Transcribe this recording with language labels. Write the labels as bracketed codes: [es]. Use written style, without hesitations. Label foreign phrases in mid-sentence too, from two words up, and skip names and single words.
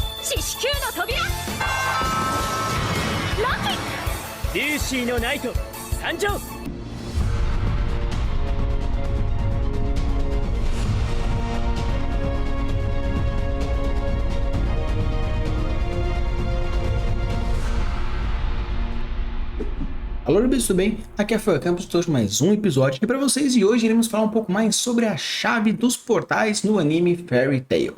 [ja] 四死球の扉ロキルーシーのナイト参上。 [pt] Alô, pessoal, tudo bem? Aqui é Rafael Campos, trouxe mais um episódio aqui para vocês e hoje iremos falar um pouco mais sobre a chave dos portais no anime Fairy Tail.